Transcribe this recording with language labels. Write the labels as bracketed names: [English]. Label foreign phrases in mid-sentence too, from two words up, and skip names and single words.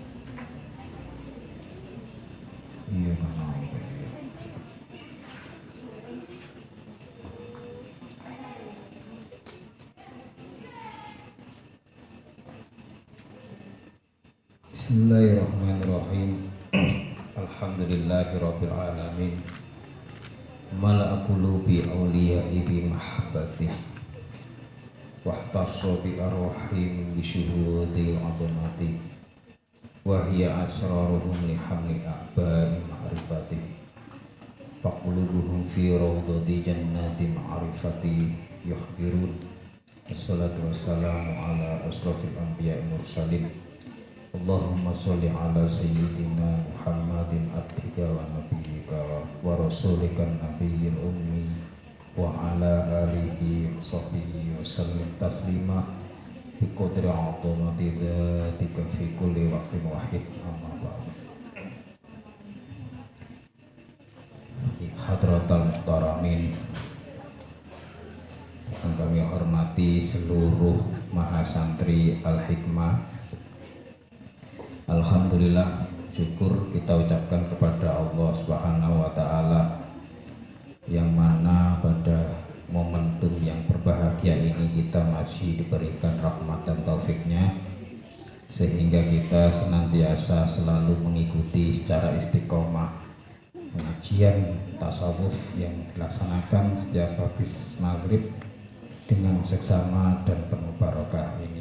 [Arabic] Iya بسم الله الرحمن الرحيم. الحمد لله رب العالمين. ملأ قلوب أوليائه بمحبته واختص بأرواحهم بشهود العظمة وهيأ أسرارهم لحمل أعباء معرفته فقلوبهم في روضة جنة معرفته يحبرون. الصلاة والسلام على أشرف الأنبياء المرسلين. اللهم صل على سيدنا محمد عبدك ونبيك ورسولك النبي الأمي وعلى آله وصحبه وسلم تسليما بقدر عظمة ذاتك في كل وقت واحد. أما بعد. حضرات المحترمين, [Indonesian] yang kami hormati seluruh mahasantri Al-Hikmah. Alhamdulillah, syukur kita ucapkan kepada Allah [Arabic] سبحانه وتعالى [Indonesian] yang mana pada momentum yang berbahagia ini kita masih diberikan rahmat dan taufiknya sehingga kita senantiasa selalu mengikuti secara istiqomah pengajian tasawuf yang dilaksanakan setiap habis maghrib dengan seksama dan penuh barokah ini.